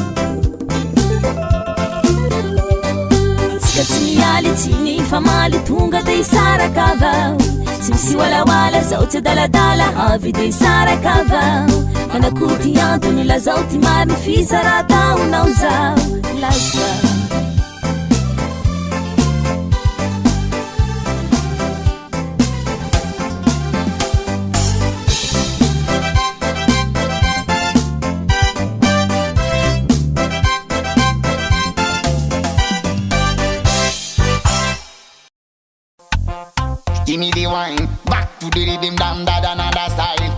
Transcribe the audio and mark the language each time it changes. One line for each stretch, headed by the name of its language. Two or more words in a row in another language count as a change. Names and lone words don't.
Malagasy: izy tsy mialy tsy ny famaly tonga de hisaraka avao sy misy walawala zao tsy daladala avy de hisaraka avao manakory ty antony lazao ty maro ny fisara taonao zao lazao
English: Give me the wine, back to the rhythm, damn that another style.